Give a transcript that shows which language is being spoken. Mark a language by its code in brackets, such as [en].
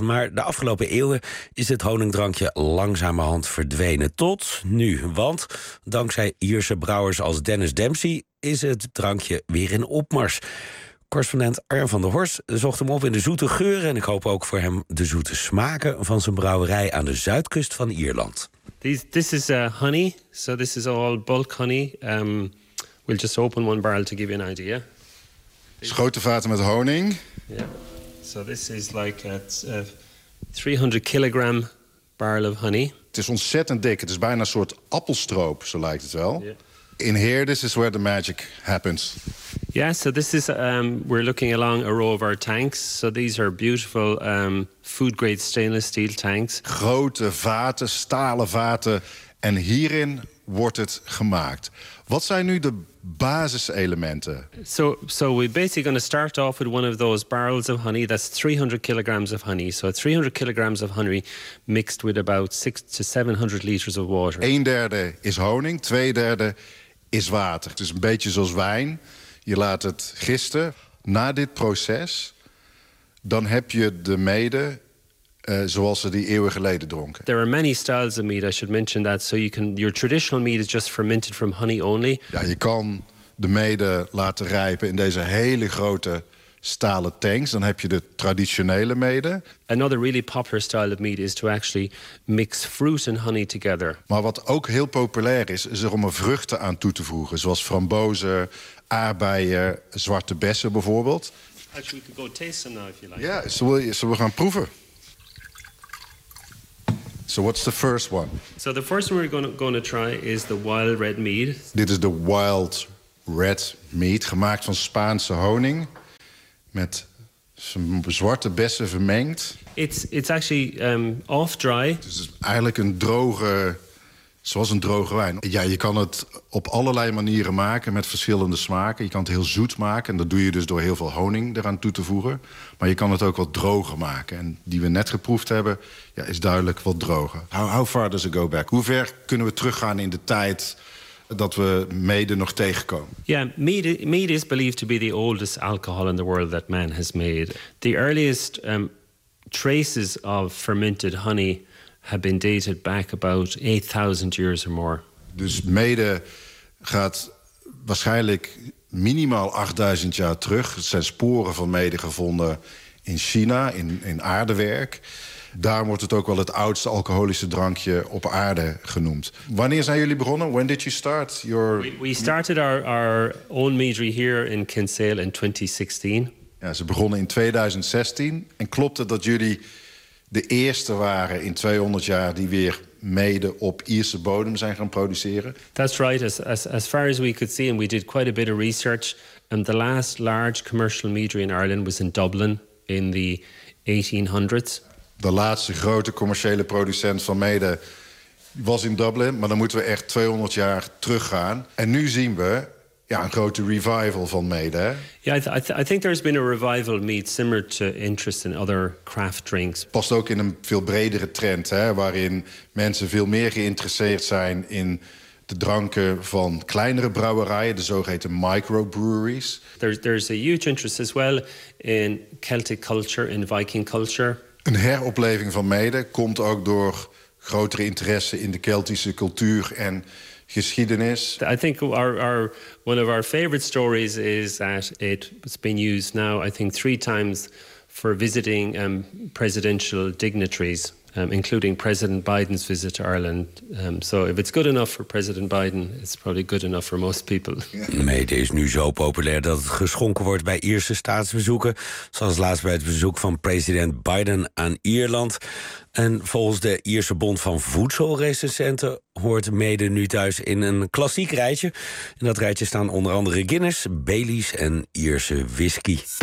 [nl] Maar de afgelopen eeuwen is het honingdrankje langzamerhand verdwenen. Tot nu, want dankzij Ierse brouwers als Dennis Dempsey is het drankje weer in opmars. Correspondent Arjan van der Horst zocht hem op in de zoete geuren en ik hoop ook voor hem de zoete smaken van zijn brouwerij aan de zuidkust van Ierland. [en] This is honey, so this is all bulk honey. We'll just open one barrel to give you an idea. [nl] Grote vaten met honing. [en] Yeah. So this is like a 300 kilogram barrel of honey. [nl] Het is ontzettend dik. Het is bijna een soort appelstroop, zo lijkt het wel. [en] Yeah. In here, this is where the magic happens. Yeah, so this is we're looking along a row of our tanks. So these are beautiful food grade stainless steel tanks. [nl] Grote vaten, stalen vaten, en hierin wordt het gemaakt. Wat zijn nu de basiselementen? [en] So we're basically going to start off with one of those barrels of honey. That's 300 kilograms of honey. So 300 kilograms of honey mixed with about 600 to 700 liters of water. [nl] 1/3 is honing, 2/3 is water. Het is een beetje zoals wijn. Je laat het gisten. Na dit proces, dan heb je de mede zoals ze die eeuwen geleden dronken. [en] There are many styles of mead. I should mention that. So your traditional mead is just fermented from honey only. [nl] Ja, je kan de mede laten rijpen in deze hele grote stalen tanks. Dan heb je de traditionele mede. [en] Another really popular style of mead is to actually mix fruit and honey together. [nl] Maar wat ook heel populair is, is er om er vruchten aan toe te voegen, zoals frambozen, aardbeien, zwarte bessen bijvoorbeeld. [en] Actually, we could go taste them now if you like. [nl] Ja, we gaan proeven. [en] So what's the first one? So the first one we're going to try is the wild red mead. [nl] Dit is de wild red mead, gemaakt van Spaanse honing met zwarte bessen vermengd. [en] It's actually off dry. [nl] Dus het is eigenlijk een droge, zoals een droge wijn. Ja, je kan het op allerlei manieren maken met verschillende smaken. Je kan het heel zoet maken en dat doe je dus door heel veel honing eraan toe te voegen. Maar je kan het ook wat droger maken. En die we net geproefd hebben, ja, is duidelijk wat droger. [en] How far does it go back? [nl] Hoe ver kunnen we teruggaan in de tijd dat we mede nog tegenkomen? [en] Ja, mead is believed to be the oldest alcohol in the world that man has made. The earliest traces of fermented honey have been dated back about 8000 years or more. [nl] Dus mede gaat waarschijnlijk minimaal 8000 jaar terug. Er zijn sporen van mede gevonden in China, in aardewerk. Daarom wordt het ook wel het oudste alcoholische drankje op aarde genoemd. Wanneer zijn jullie begonnen? [en] When did you start your... We started our own meadery here in Kinsale in 2016. [nl] Ja, ze begonnen in 2016. En klopt het dat jullie de eerste waren in 200 jaar die weer mede op Ierse bodem zijn gaan produceren? [en] That's right. As far as we could see, and we did quite a bit of research, and the last large commercial meadery in Ireland was in Dublin in the 1800s. [nl] De laatste grote commerciële producent van mede was in Dublin, maar dan moeten we echt 200 jaar teruggaan. En nu zien we, ja, een grote revival van mede. [en] Ja, yeah, I think there's been a revival of mead similar to interest in other craft drinks. [nl] Past ook in een veel bredere trend, hè, waarin mensen veel meer geïnteresseerd zijn in de dranken van kleinere brouwerijen, de zogeheten microbreweries. [en] There's a huge interest as well in Celtic culture, in Viking culture. [nl] Een heropleving van mede komt ook door grotere interesse in de Keltische cultuur en geschiedenis. [en] I think our one of our favorite stories is that it's been used now, I think, 3 times for visiting presidential dignitaries, including President Biden's visit to Ireland. So if it's good enough for President Biden, it's probably good enough for most people. [nl] Mayday is nu zo populair dat het geschonken wordt bij Ierse staatsbezoeken, zoals laatst bij het bezoek van president Biden aan Ierland. En volgens de Ierse Bond van Voedselrecensenten hoort Mayday nu thuis in een klassiek rijtje. In dat rijtje staan onder andere Guinness, Baileys en Ierse whisky.